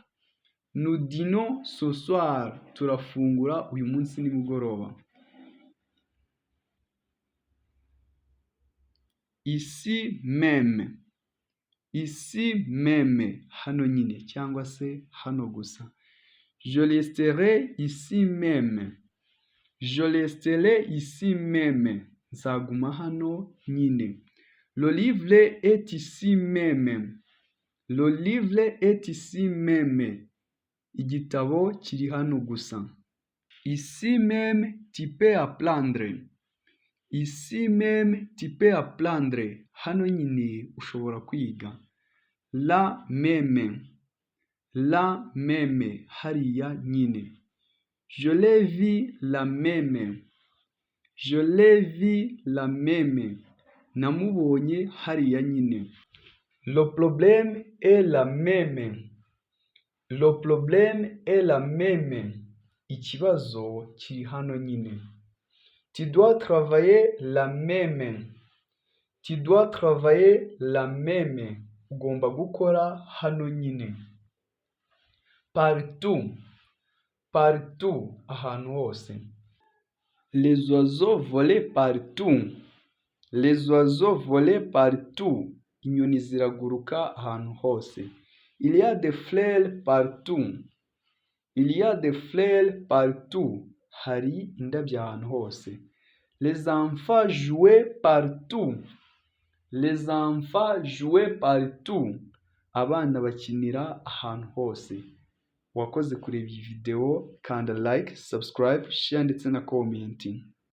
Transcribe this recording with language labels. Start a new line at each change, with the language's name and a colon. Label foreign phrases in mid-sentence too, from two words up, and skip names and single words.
French: Nous dînons ce soir.
Kinyarwanda: Turafungura uyu munsi nimugoroba.
French: Ici même. Ici même.
Kinyarwanda: Hano nyine cyangwa se hano gusa.
French: Je resterai ici même. Je resterai ici même.
Kinyarwanda: Nzaguma hano nyine.
French: Le livre est ici même. Le livre est ici même.
Kinyarwanda: Igitabo kiri hano gusa.
French: Ici même tu peux apprendre. Ici même tu peux apprendre.
Kinyarwanda: Hano nyine ushobora kwiga.
French: La même. La même.
Kinyarwanda: Hariya nyine.
French: Je l'ai vu la même. Je l'ai vu la même.
Kinyarwanda: Namubonye hariya nyine.
French: Le problème est la même. Le problème est la même.
Kinyarwanda: Ikibazo kiri hano nyine.
French: Tu dois travailler la même. Tu dois travailler la même.
Kinyarwanda: Ugomba gukora hano nyine.
French: Partout. Partout.
Kinyarwanda: Ahantu hose.
French: Les oiseaux volaient partout. Les oiseaux volaient partout.
Kinyarwanda: Inyoni ziraguruka ahantu hose.
French: Il y a des fleurs partout. Il y a des fleurs partout.
Kinyarwanda: Hari indabyo ahantu hose.
French: Les enfants jouaient partout. Les enfants jouaient partout.
Kinyarwanda: Abana bakinira ahantu hose. Wakoze kureba iyi video, kanda
English: like, subscribe, share
Kinyarwanda: ndetse na commenting.